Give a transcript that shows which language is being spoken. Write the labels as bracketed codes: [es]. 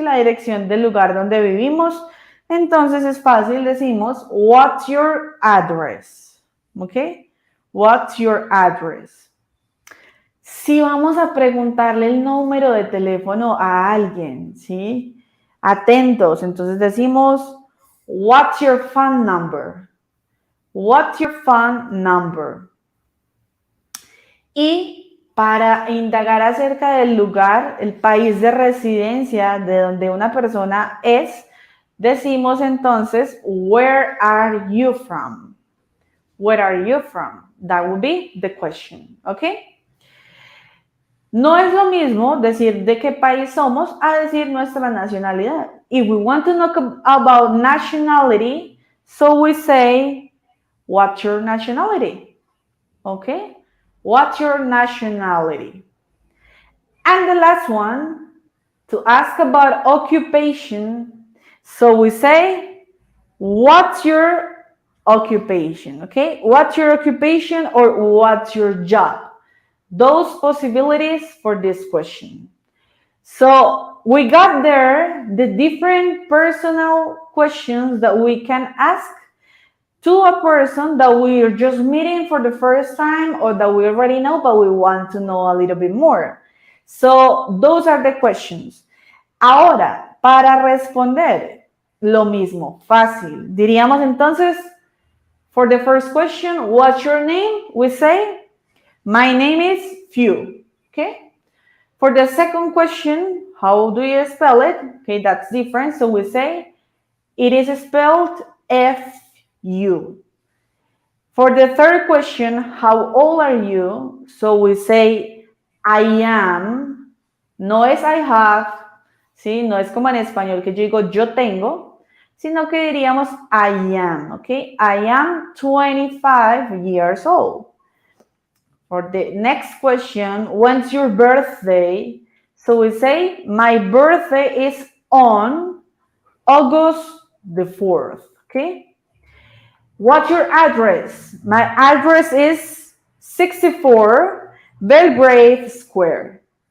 [es] La dirección del lugar donde vivimos. Entonces es fácil, decimos, [en] what's your address? [es] ¿Ok? [en] What's your address? [es] Si vamos a preguntarle el número de teléfono a alguien, ¿sí? Atentos, entonces decimos, [en] what's your phone number? What's your phone number? [es] Y para indagar acerca del lugar, el país de residencia de donde una persona es, decimos entonces, [en] where are you from? Where are you from? That would be the question, ¿ok? [es] No es lo mismo decir de qué país somos a decir nuestra nacionalidad. [en] If we want to know about nationality, so we say, what's your nationality? ¿Ok? What's your nationality? And the last one, to ask about occupation, so we say, what's your occupation? Okay, what's your occupation or what's your job? Those possibilities for this question. So we got there the different personal questions that we can ask to a person that we're just meeting for the first time or that we already know, but we want to know a little bit more. So those are the questions. [es] Ahora, para responder, lo mismo, fácil. Diríamos entonces, [en] for the first question, what's your name? We say, my name is Few. Okay. For the second question, how do you spell it? Okay, that's different. So we say, it is spelled F-U. For the third question, how old are you? So we say, I am. [es] No es [en] I have, ¿sí? [es] No es como en español que yo digo yo tengo, sino que diríamos [en] I am, [es] ¿ok? [en] I am 25 years old. For the next question, when's your birthday? So we say, my birthday is on August the 4th, okay? What's your address? My address is 64 Belgrave Square.